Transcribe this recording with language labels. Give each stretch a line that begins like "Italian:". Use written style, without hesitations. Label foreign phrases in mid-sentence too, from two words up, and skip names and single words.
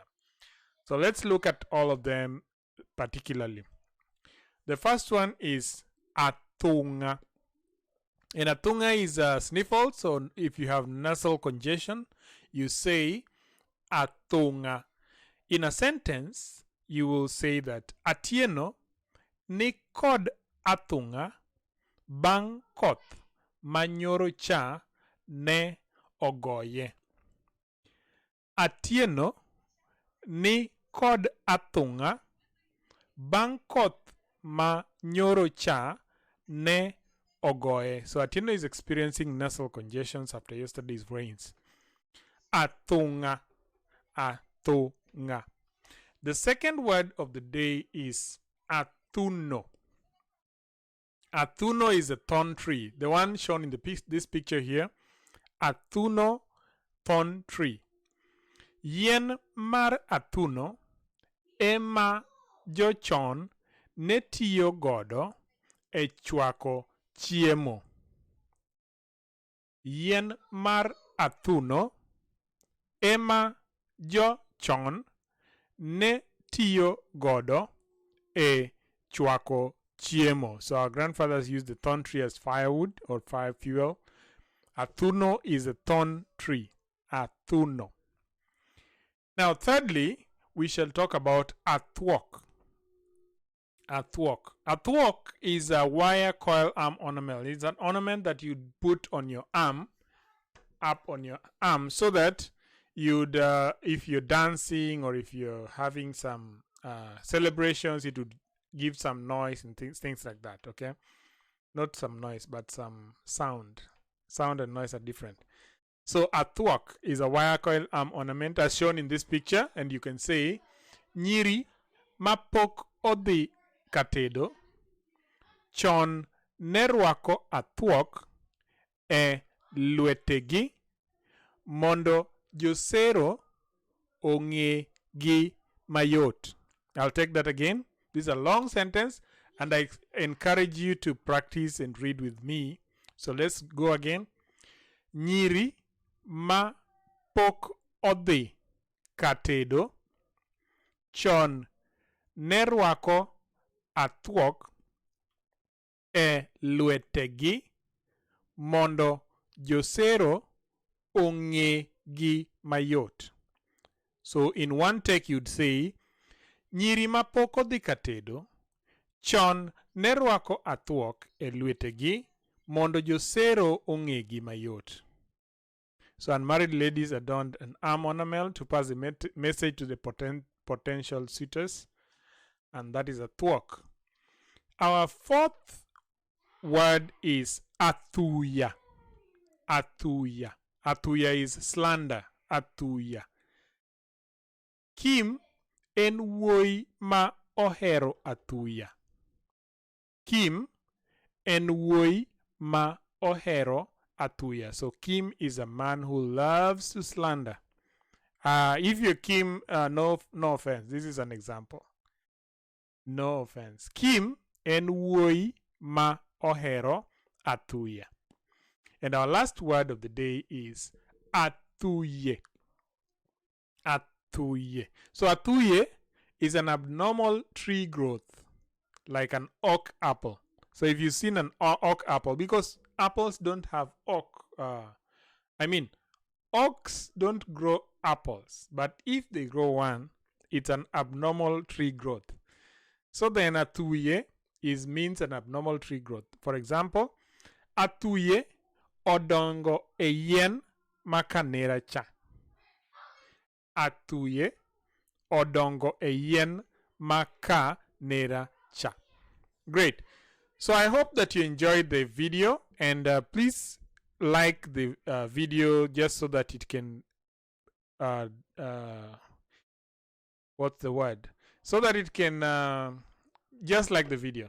English: So let's look at all of them particularly. The first one is Athung'a. And Athung'a is a sniffle, so if you have nasal congestion, you say Athung'a. In a sentence, you will say that
Luo (Kenya and Tanzania): Atieno ni kod Athung'a bang' koth manyoro cha ne ogoye. Atieno ni kod Athung'a bang' koth manyoro cha ne ogoye.
English: So Athuno is experiencing nasal congestions after yesterday's rains.
Luo (Kenya and Tanzania): Athung'a, Athung'a.
English: The second word of the day is Athuno. Athuno is a thorn tree. The one shown in this picture here. Athunon Thorn tree.
Luo (Kenya and Tanzania): Yien mar Athuno ema jochon ne tiyo godo e chwako chiemo. Yien mar Athuno ema jochon ne tiyo godo e chwako chiemo.
English: So our grandfathers used the thorn tree as firewood or fire fuel. Athuno is a thorn tree. Athuno. Now thirdly, we shall talk about Athuok.
Luo (Kenya and Tanzania): Athuok.
English: Athuok is a wire coil arm ornament. It's an ornament that you put on your arm, up on your arm, so that you'd, if you're dancing or if you're having some celebrations, it would give some noise and things like that. Okay, not some noise but some sound. Sound and noise are different. So Athuok is a wire coil arm ornament as shown in this picture, and you can say
Luo (Kenya and Tanzania): nyiri mapok odhi katedo chon nerwako Athuok e lwetegi mondo josero ong'e gi mayot.
English: I'll take that again. This is a long sentence and I encourage you to practice and read with me. So let's go again.
Luo (Kenya and Tanzania): Nyiri ma pok odhi katedo chon nerwako Athuok e lwetegi mondo josero ong'e gi mayot.
English: So in one take you'd say
Luo (Kenya and Tanzania): nyiri ma pok odhi katedo chon nerwako Athuok e lwetegi mondo josero ong'e gi mayot.
English: So unmarried ladies adorned an arm ornament to pass the message to the potential suitors, and that is Athuok. Our fourth word is Athuya. Athuya. Athuya is slander.
Luo (Kenya and Tanzania): Athuya. Kim en wuoyi ma ohero Athuya. Kim en wuoyi ma ohero Athuya.
English: So Kim is a man who loves to slander. If you're Kim, no offense. This is an example. No offense.
Luo (Kenya and Tanzania): Kim en wuoyi ma ohero Athuya.
English: And our last word of the day is Athuye.
Luo (Kenya and Tanzania): Athuye.
English: So Athuye is an abnormal tree growth, like an oak apple. So if you've seen an oak apple, because apples don't have oak, oaks don't grow apples, but if they grow one, it's an abnormal tree growth. So then Athuye means an abnormal tree growth. For example,
Luo (Kenya and Tanzania): Athuye odongo e yien makanera cha. Athuye odongo e yien makanera cha.
English: Great. So I hope that you enjoyed the video, and please like the video just so that it can what's the word? So that it can just like the video.